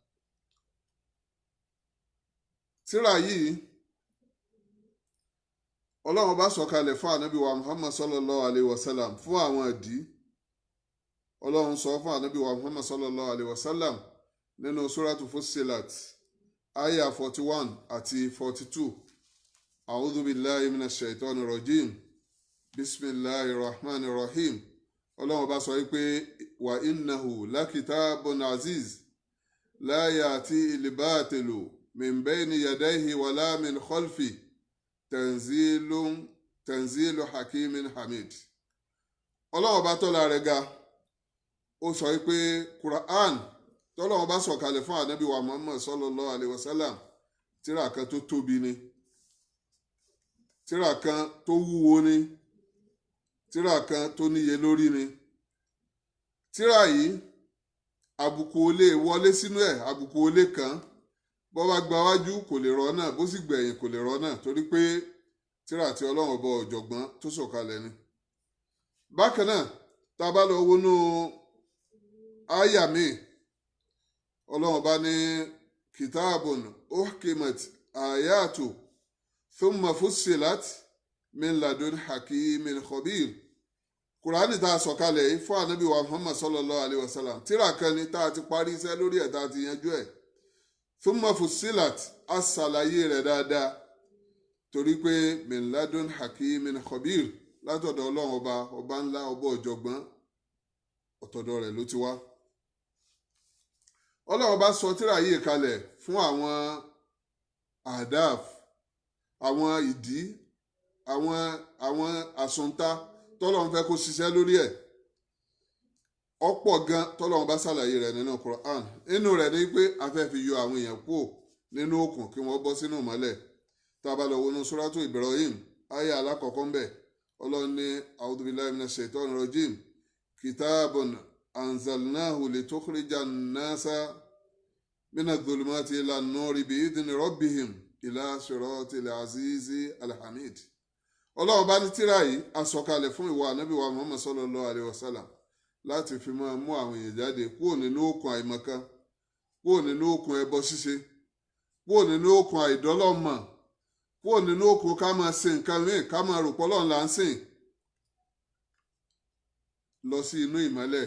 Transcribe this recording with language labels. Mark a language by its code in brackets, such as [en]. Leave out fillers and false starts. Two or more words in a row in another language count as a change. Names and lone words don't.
[yo] tíra yìí ọlọ́run bá sọ̀kalẹ̀ fún ànábì wa Muhammad [ar] صلى الله عليه وسلم [yo] fún àwọn ìdí ọlọ́run sọ fún ànábì wa Muhammad [ar] صلى الله عليه وسلم [yo] nínú suratu Fussilat aya 41 àti 42 [ar] أعوذ بالله من الشيطان الرجيم بسم الله الرحمن الرحيم [yo] ọlọ́run bá sọ wípé [ar] وإنه لكتاب عزيز لا يأتيه الباطل من بين يديه ولا من خلفه تنزيل حكيم حميد [yo] ọlọ́run bá tọ́lá rẹ̀ ga ó sọ pé Quran tọ́lọ́run bá sọ̀kalẹ̀ fún ànábì wa Muhammad [ar] صلى الله عليه وسلم [yo] tírà kan tó tóbi ni tírà kan tó wúwo ni tírà kan tó níye lórí ni tírà yìí àbùkù ò lè wọlé sínú ẹ̀ àbùkù ò lè kàn bó bá gba wájú kò lè rọ́ náà, bó sì gbẹ̀yìn kò lè rọ́ náà, torí pé tírà tí ọlọ́run ọba ọ̀jọ̀gbọ́n tó sọ̀kalẹ̀ ni. bákan náà tá a bá lọ wọnú àyà mi, ọlọ́run ọba ní [ar] كتاب أحكمت آياته ثم فصلت من لدن حكيم خبير. [yo] kùránì tá a sọ̀kalẹ̀ yìí fún ànábì wa muhammad [ar] صلى الله عليه وسلم, [yo] tírà kan ni tá a ti parí iṣẹ́ lórí ẹ̀ tá a ti yanjú ẹ̀. [ar] ثم فصلت, [yo] a ṣàlàyé rẹ̀ dáadáa, torí pé [ar] من لدن حكيم خبير, [yo] látọ̀dọ̀ ọlọ́run ọba ńlá, ọba ọ̀jọ̀gbọ́n, ọ̀tọ̀dọ̀ rẹ̀ ló ti wá. ọlọ́run bá sọ tírà yìí kalẹ̀ fún àwọn àdáf, àwọn ìdí, àwọn àsùntà tọ́lọ́run fẹ́ kó ṣiṣẹ́ lórí ẹ̀. ọ̀pọ̀ gan tọ́lọ́run bá ṣàlàyé rẹ̀ nínú Quran. nínú rẹ̀ ni pé a fẹ́ fi yọ àwọn èèyàn kúrò nínú òkun kí wọ́n bọ́ sínú ìmọ́lẹ̀. tá a bá lọ wọnú suratu Ibrahim àyá alákọ̀ọ́kọ́ ńbẹ̀, ọlọ́run ní [ar] أعوذ بالله من الشيطان الرجيم كتاب أنزلناه لتخرج الناس من الظلمات إلى النور بإذن ربهم إلى صراط العزيز الحميد. [yo] ọlọ́run bá ní tírà yìí a sọ̀kalẹ̀ fún ìwà ànábì wa muhammad [ar] صلى الله عليه وسلم [yo] láti fi máa mú àwọn èèyàn jáde kúrò nínú òkun àìmọ̀kan, kúrò nínú òkun ẹbọ ṣíṣe, kúrò nínú òkun àìdọ́lọ́mọ̀, kúrò nínú òkun ká máa sìn nǹkan mìíràn, ká máa rò pé Ọlọ́run là ń sìn, lọ sí inú ìmọ́lẹ̀.